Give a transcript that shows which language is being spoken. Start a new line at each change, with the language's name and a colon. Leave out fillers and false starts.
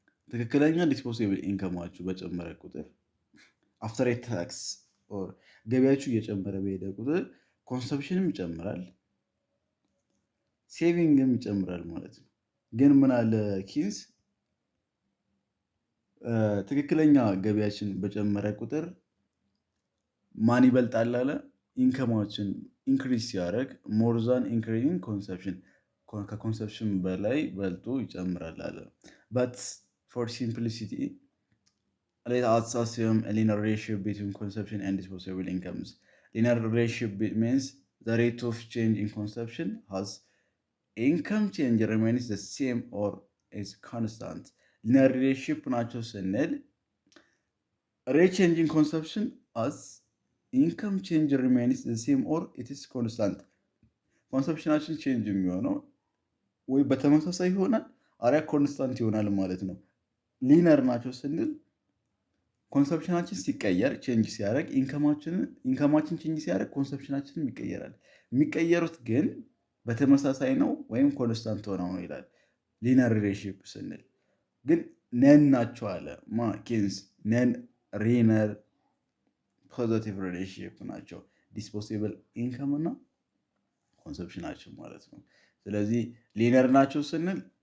Amharic: ትክክለኛ ዲስፖሴብል ኢንከማችሁ በጨመረ ቁጥር አፍተር ታክስ ገቢያችሁ እየጨመረ በሄደ ቁጥር ኮንሰፕሽንም ይጨምራል፣ ሴቪንግም ይጨምራል ማለት ነው። ግን ምን አለ ኪንስ ትክክለኛ ገቢያችን በጨመረ ቁጥር ማን ይበልጣል አለ? ኢንከማችን ኢንክሪዝ ሲያደርግ ሞር ዛን ኢንክሪዚንግ ኮንሰፕሽን ከኮንሰፕሽን በላይ በልጦ ይጨምራል አለ። በት ፎር ሲምፕሊሲቲ
English: let us assume a linear relationship between consumption and disposable incomes. Linear relationship means the rate of change in consumption has income change remains the same or is constant. Linear relationship
Amharic: ናቸው ስንል
English: rate change in consumption as income change remains the same or it is constant.
Amharic: ኮንሰፕሽናችን ቼንጅ የሚሆነው ወይ በተመሳሳይ ይሆናል አሪያ ኮንስታንት ይሆናል ማለት ነው። ሊነር ናቸው ስንል ኮንሰፕሽናችን ሲቀየር ቼንጅ ሲያደርግ ኢንከማችን ቼንጅ ሲያደርግ ኮንሰፕሽናችንም ይቀየራል። የሚቀየሩት ግን በተመሳሳይ ነው ወይም ኮንስታንት ሆነው ነው ይላል። ሊነር ሪሌሽንሺፕ ስንል ግን ነን ናቸው አለ ኬንስ። ነን ሊነር ፖዚቲቭ ሪሌሽንሺፕ ናቸው ዲስፖሴብል ኢንከም እና ኮንሰፕሽናችን ማለት ነው። ስለዚህ ሊነር ናቸው ስንል